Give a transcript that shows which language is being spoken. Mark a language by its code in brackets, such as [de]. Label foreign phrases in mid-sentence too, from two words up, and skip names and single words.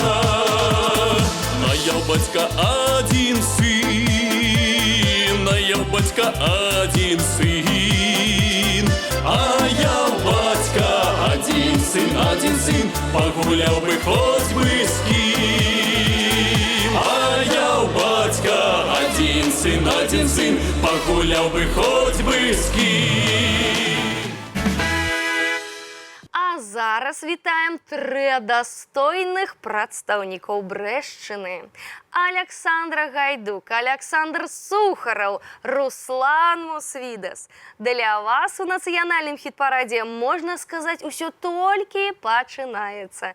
[uk] А я у батька один сын, а я у батька один сын, а я у батька один сын, погуляв би хоть би з ким. А я у батька один сын, погуляв би хоть би з ким. [be] А зараз вітаем тры дастойных прадстаўнікоў Брэшчыны. Александра Гайдук, Александр Сухараў, Руслан Мусвідас. Для вас у нацыянальным хіт-парадзе, можна сказаць, усё толькі пачынаецца.